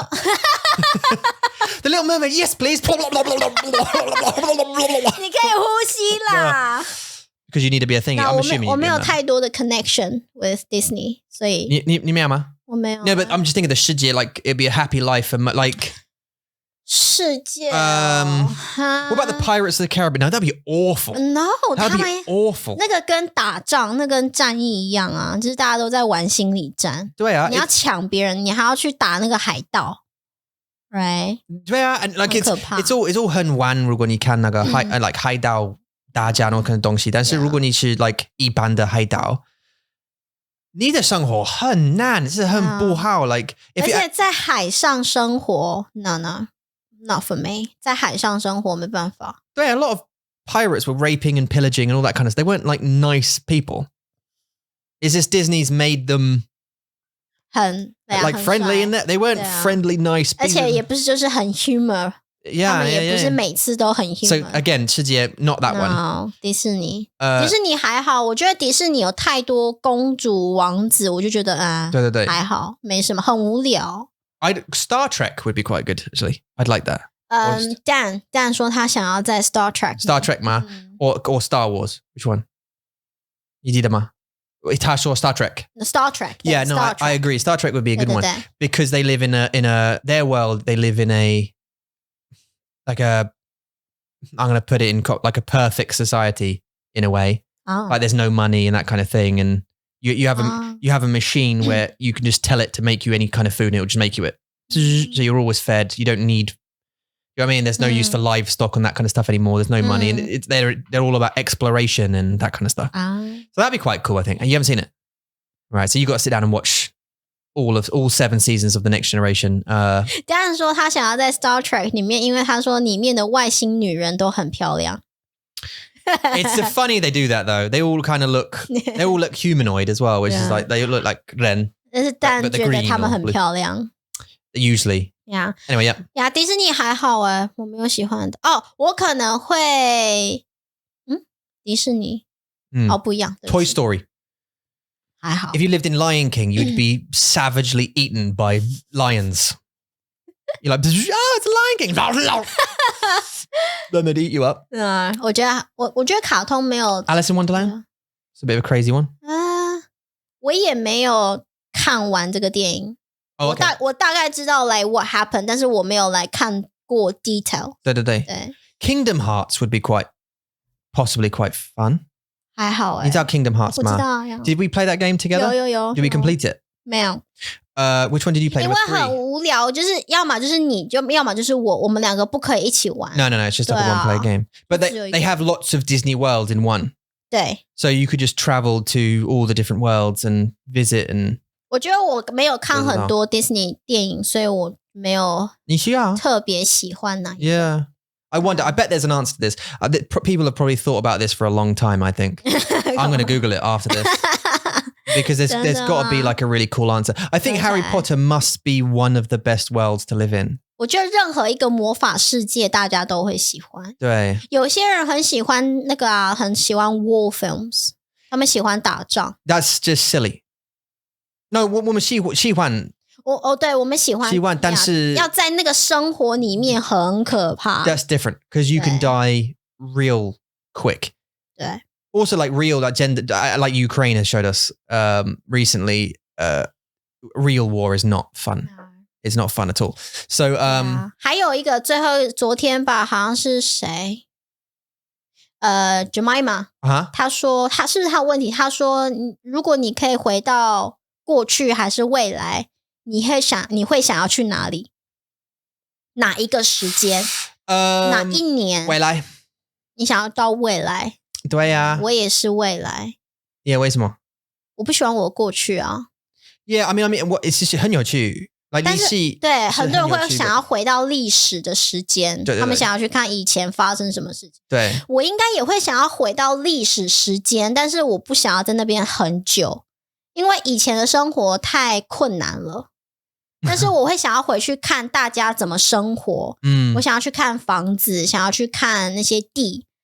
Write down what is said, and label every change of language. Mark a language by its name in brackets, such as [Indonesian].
[English] The Little Mermaid, yes, please. [Chinese] 你可以呼吸啦。 [English] Because you need to be a thing. I'm assuming [Chinese] 我没有太多的 [English] connection with Disney， [Chinese] 所以你没有吗？我没有。 [English] No, but I'm just thinking the 世界 like it'd be a happy life and like [Chinese] 世界。 [English] What about the Pirates of the Caribbean? No, that'd be awful. No, that'd be awful. [Chinese] 那个跟打仗，那跟战役一样啊，就是大家都在玩心理战。对啊，你要抢别人，你还要去打那个海盗。 [English] Right? [Chinese] 对啊 [English] and like it's all [Chinese] 很玩，如果你看那个like 海盗打架那种东西，但是如果你是 like 一般的海盗。你的生活很难，是很不好。 [English] Like, [Chinese] 而且在海上生活 ， [English] no, not for me。 [Chinese] 在海上生活没办法。 [English] 对 ，a lot of pirates were raping and pillaging and all that kind of stuff. They weren't like nice people. Is this Disney's made them [Chinese] 很 [English] like friendly in that? They weren't friendly, nice people. [Chinese] 而且也不是就是很 humor。他们也不是每次都很 humor。 [English] So again, 世界 not that one. [Chinese] No, 迪士尼还好，我觉得迪士尼有太多公主王子，我就觉得对，还好，没什么，很无聊。 [English] Star Trek would be quite good actually. I'd like that. [Chinese] Dan 说他想要在 Star Trek [English] 吗？or Star Wars? Which one? [Chinese] 你记得吗？他说 [English] Star Trek. Yeah, no, I agree. Star Trek would be a good one because they live in a their world. They live in a like I'm going to put it in like a perfect society in a way. Like there's no money and that kind of thing, and You have a machine where you can just tell it to make you any kind of food and it'll just make you it. So you're always fed. You don't need, you know what I mean? There's no use for livestock and that kind of stuff anymore. There's no money. And they're all about exploration and that kind of stuff. So that'd be quite cool, I think. And you haven't seen it. Right. So you got to sit down and watch all 7 seasons of The Next Generation. [Chinese] Dan 说他想要在 Star Trek 里面，因为他说里面的外星女人都很漂亮。 [English] It's funny they do that though. They all look humanoid as well, which is like they look like Ren. [Chinese] 但是Dan 觉得他们很漂亮。 [English] Usually. Yeah. Anyway, yeah. [Chinese] 呀，迪士尼还好哎，我没有喜欢的。哦，我可能会，迪士尼，不一样。 [English] Toy Story. [Chinese] 还好。 [English] If you lived in Lion King, you'd be savagely eaten by lions. You're like, oh, it's a Lion King. Then they'd eat you up. [Chinese] 我觉得卡通没有 [English] Alice in Wonderland? It's a bit of a crazy one. [Chinese] 我也没有看完这个电影。 [English] Oh, okay. [Chinese] 我大概知道 [English] like what happened， [Chinese] 但是我没有来看过 detail。对。 [English] Kingdom Hearts would be possibly quite fun. [Chinese] 还好你知道 Kingdom Hearts 吗？我知道呀。 [English] Did we play that game together? [Chinese] 有。 [English] Did we complete it? [Chinese] 没有。 [English] Which one did you play? [Chinese] 因为很无聊，就是要么就是你，要么就是我们两个不可以一起玩。 [English] No, it's just like a one-player game. But they have lots of Disney worlds in one. [Chinese] 对。 [English] So you could just travel to all the different worlds and visit and. [Chinese] 我觉得我没有看很多 Disney 电影，所以我没有特别喜欢哪一个。 [English] Yeah. I wonder, I bet there's an answer to this. People have probably thought about this for a long time, I think. I'm going to Google it after this. Because there's got to be like a really cool answer. I think Harry Potter must be one of the best worlds to live in. [Chinese] 我觉得任何一个魔法世界大家都会喜欢。对。有些人很喜欢那个很喜欢 war films， 他们喜欢打仗。 [English] That's just silly. No, [Chinese] 我们喜欢。对，我们喜欢，但是要在那个生活里面很可怕。 [English] That's different because you can die real quick. [Chinese] 对。 [English] Also, like real, like gender, like Ukraine has showed us recently. Real war is not fun. It's not fun at all. So, [Chinese] 还有一个昨天吧，好像是谁？Jemima， 他说他是不是他问题？他说，如果你可以回到过去还是未来，你会想要去哪里？哪一个时间？哪一年？未来。你想要到未来？对呀，我也是未来。 Yeah， 为什么？我不喜欢我过去啊。 [English] Yeah, I mean, what it's [Chinese] 很有趣。但是对很多人会想要回到历史的时间，他们想要去看以前发生什么事情。对，我应该也会想要回到历史时间，但是我不想要在那边很久，因为以前的生活太困难了。但是我会想要回去看大家怎么生活。我想要去看房子，想要去看那些地。